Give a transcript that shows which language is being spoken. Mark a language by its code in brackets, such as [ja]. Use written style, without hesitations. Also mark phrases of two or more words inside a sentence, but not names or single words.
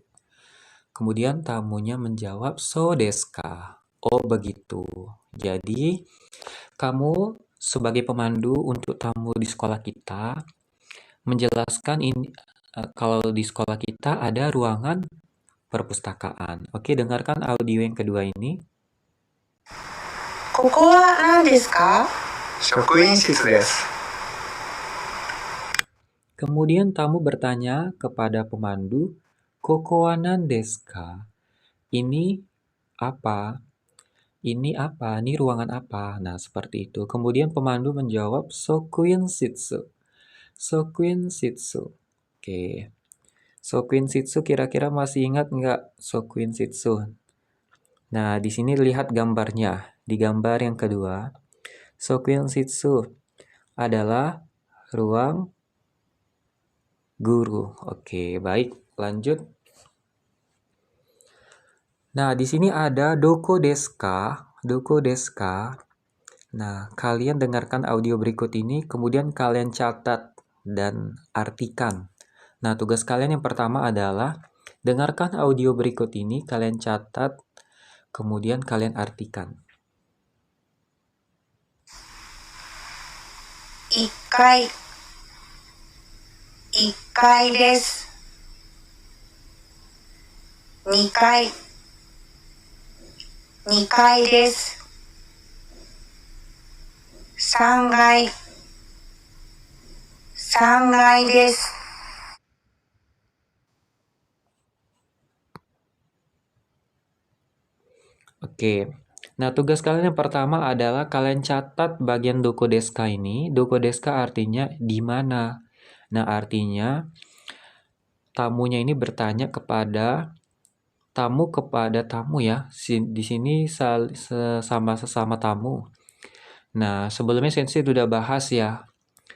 [id] Kemudian tamunya menjawab [ja] そうですか? [id] Oh begitu. Jadi kamu sebagai pemandu untuk tamu di sekolah kita menjelaskan ini, kalau di sekolah kita ada ruangan perpustakaan. Oke, dengarkan audio yang kedua ini. [ja] ここは何ですか職員室です。 [id] Kemudian tamu bertanya kepada pemandu, [ja] ここは何ですか? [id] Ini apa? Ini apa? Ini ruangan apa? Nah, seperti itu. Kemudian pemandu menjawab, [ja] 職員室. 職員室. [id] Oke. [ja] 職員室 [id] kira-kira masih ingat nggak [ja] 職員室? [id] Nah, di sini lihat gambarnya. Di gambar yang kedua, [ja] 職員室 [id] adalah ruang guru. Oke, baik. Lanjut. Nah, di sini ada [ja] どこですか? どこですか? [id] Nah, kalian dengarkan audio berikut ini, kemudian kalian catat dan artikan. Nah, tugas kalian yang pertama adalah dengarkan audio berikut ini, kalian catat, kemudian kalian artikan. [ja] 1 階1階です2階2階です3階3階です [id] Oke. Nah, tugas kalian yang pertama adalah kalian catat bagian [ja] どこですか [id] ini. [ja] どこですか [id] artinya di mana. Nah, artinya tamunya ini bertanya kepada tamu ya. Di sini sesama tamu. Nah, sebelumnya Sensei sudah bahas ya.